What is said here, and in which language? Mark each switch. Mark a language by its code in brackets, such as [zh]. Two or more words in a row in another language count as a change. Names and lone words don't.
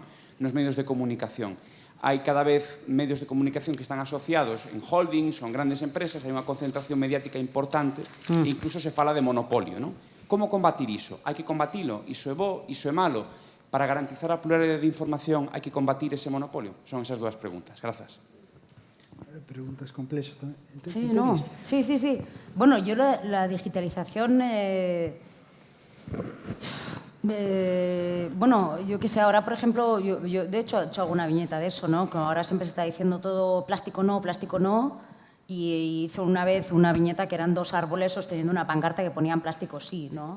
[gl] Nos medios de comunicación. Hai cada vez medios de comunicación que están asociados en holdings ou en grandes empresas, hai unha concentración mediática importante e incluso se fala de monopolio, non? Como combatir iso? Hai que combatilo? Iso é bo? Iso é malo? Para garantizar a pluralidade de información hai que combatir ese monopolio? Son esas dúas preguntas. Grazas. Preguntas complexas tamén. [es] Sí, no. Sí. Bueno, yo la digitalización... bueno, yo que sé, ahora, por ejemplo, yo de hecho he hecho alguna viñeta de eso, ¿no? Que ahora siempre se está diciendo todo plástico no, y hice una vez una viñeta que eran dos árboles sosteniendo una pancarta que ponían plástico sí, ¿no?